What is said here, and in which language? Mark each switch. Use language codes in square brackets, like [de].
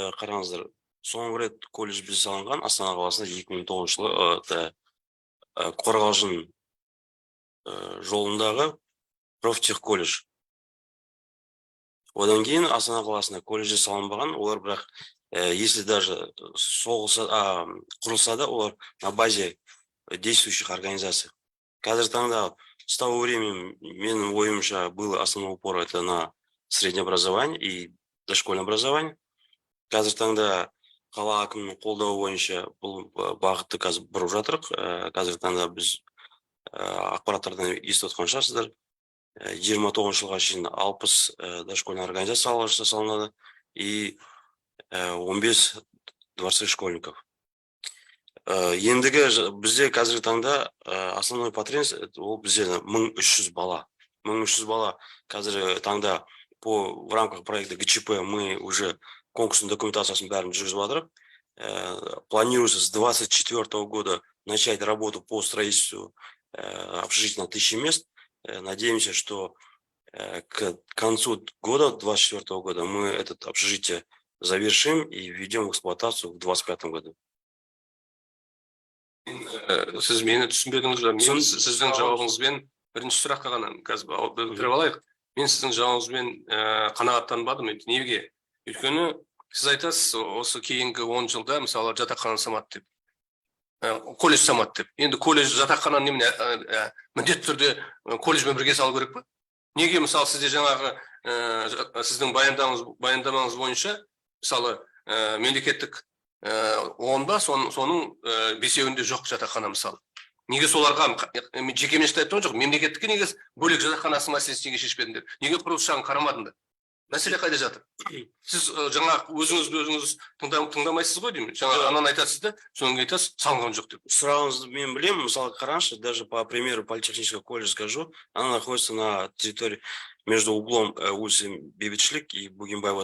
[kk] Қараңыздар, соңғы рет колледж біз салынған Астана қаласында 2009 жылы Қорғалжын жолындағы профтех колледж. Одан кейін Астана қаласында колледжі салынбаған, олар бірақ [ru] если даже [kk] құрылса да, олар [ru] на базе действующих организаций. [kk] Қазір таңда [ru] с того времени, [kk] менің ойымша, [ru] было основной упор это на среднее образование и дошкольное образование. [kk] Қазір таңда қала әкімінің қолдауы бойынша бұл бағытты қазір бұрып жатырық. Қазір таңда біз ақпараттардан естіп отқан шығарсыздар. 29 жылға шейін 60 дошкольный организациялар жасалынады [ru] и 15 дворцевых школьников. [kk] Ендігі бізде қазіргі таңда [ru] основной потребность [kk] ол бізде 1300 бала. 1300 бала қазіргі таңда [ru] в рамках проекта ГЧП мы уже конкурсную [kk] документациясын бәрін жүргізіп жатырық. [ru] Планируется с 2024 года начать работу по строительству общежития на 1000 мест. Надеемся, что к концу года, 2024 года, мы это общежитие завершим и введем в эксплуатацию в 2025 году. [kk] Сіз мені түсінбедіңіз бе? Мен сіздің жауабыңызбен бірінші сұраққа ғана қазір кіріп алайық. Мен сіздің жауабыңызбен қанағаттанбадым. Неге? Өйткені сіз айтасыз, осы кейінгі 10 жылда мысалы жатақхана салады деп. Колледж салады деп. Енді колледж жатақхананы немене міндетті түрде колледжбен бірге салу керек пе? Неге мысалы сізде жаңағы сіздің баяндамаңыз бойынша мысалы мемлекеттік 10 ба, соның 5-еуінде жоқ жатақхана мысалы. Неге соларға жеке меншікті айтып жоқ, мемлекеттікке неге бөлек жатақханасы мәселесі неге шешпедіңдер? Неге құрылыс жағын қарамадыңдар? Мәселе қайда жатыр? Сіз жаңа өзіңіз тыңдамайсыз ғой деймін. Жаңа ананы айтасыз да, соны айтасыз, салынған жоқ деп. [ru] Сразу [kk] мен білемін, мысалы қараңызшы, [ru] даже по примеру политехнического колледжа скажу, она находится на территории между углом улицы Бейбітшілік и Бугенбаева.